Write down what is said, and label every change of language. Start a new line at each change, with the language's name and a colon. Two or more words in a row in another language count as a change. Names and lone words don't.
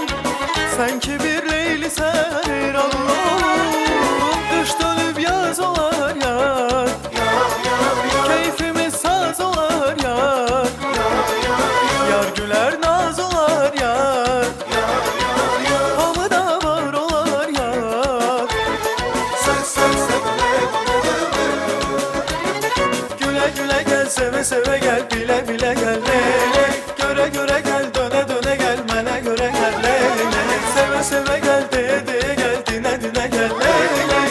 Azerbaijani: Sən ki bir leylisən heyranın oğlum. Qış dönüb yaz olar yar, keyfimiz saz olar yar. Yar gülər naz olar yar, hamıda var olar yar.
Turkish: Güle güle gel, seve seve gel, bile bile gel leylek. Göre göre gel, döne döne gel, mənə göre gel leylek. Seve seve gel, diye diye gel, dine dine gel leylek.